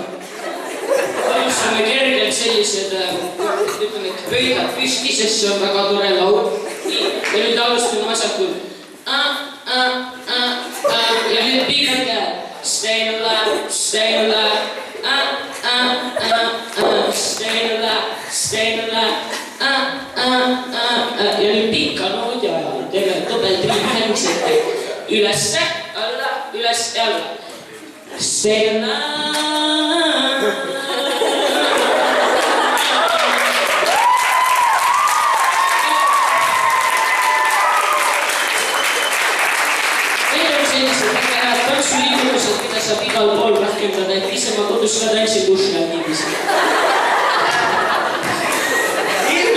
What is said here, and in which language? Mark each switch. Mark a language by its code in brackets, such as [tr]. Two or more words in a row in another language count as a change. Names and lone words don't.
[et] Alustame kergelt sellised pöidad püsti, sest see on väga tore laul. Ja nüüd alustame vasakul. Ja nüüd pikad käed. [en] Stay alive, stay alive. Stay alive, stay alive. [et] Ja nüüd pika noodi ajal teeme topeltriim hängisete. Ülesse, alla, üles ja alla. [en] Stay alive. [et] Tantsuliigutused, mida saab igal pool rakendada, et ise ma kodus ka tantsin, kus läheb niiviisi.